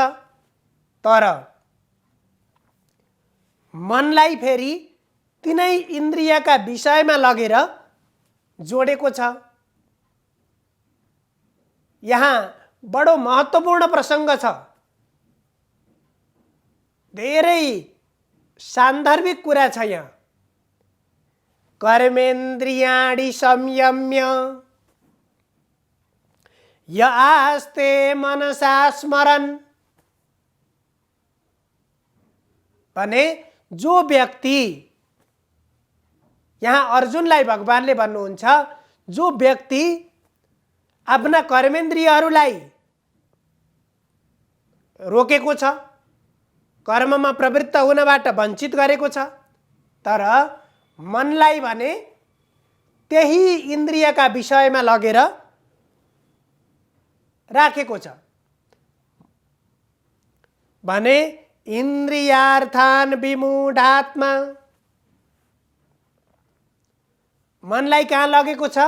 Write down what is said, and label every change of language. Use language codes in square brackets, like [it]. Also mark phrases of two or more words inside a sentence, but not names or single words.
[ne] तर मनलाई फेरि तिनै इन्द्रियका विषयमा लगेर जोडेको छ। यहाँ बडो महत्त्वपूर्ण प्रसङ्ग छ, धेरै सान्दर्भिक कुरा छ यहाँ। [sa] कर्मेन्द्रियाणि संयम्य य आस्ते मनसा स्मरन्, [ne] भने जो व्यक्ति, यहाँ अर्जुनलाई भगवानले भन्नुहुन्छ, जो व्यक्ति आफ्ना कर्मेन्द्रियहरूलाई रोकेको छ, कर्ममा प्रवृत्त हुनबाट वञ्चित गरेको छ, तर मनलाई भने त्यही इन्द्रियका विषयमा लगेर राखेको छ, भने [sa] इन्द्रियार्थान् विमूढात्मा, [ne] मनलाई कहाँ लगेको छ?